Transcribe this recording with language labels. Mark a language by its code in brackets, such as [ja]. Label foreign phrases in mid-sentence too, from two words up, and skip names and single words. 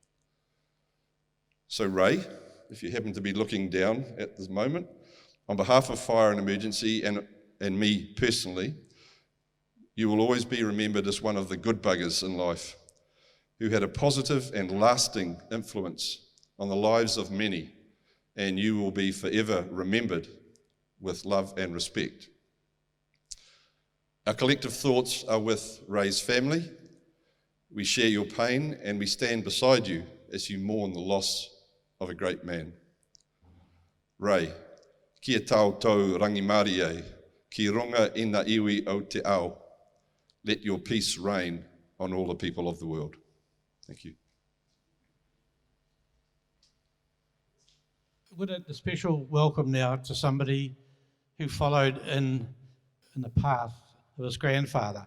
[en] So Ray, if you happen to be looking down at this moment, on behalf of Fire and Emergency and me personally, you will always be remembered as one of the good buggers in life, who had a positive and lasting influence on the lives of many, and you will be forever remembered with love and respect. Our collective thoughts are with Ray's family. We share your pain and we stand beside you as you mourn the loss of a great man. Ray, [mi] kia tau tau rangimari e, ki runga ina iwi o te ao. [en] Let your peace reign on all the people of the world. Thank you. Would a special welcome now to somebody who followed in the path of his grandfather.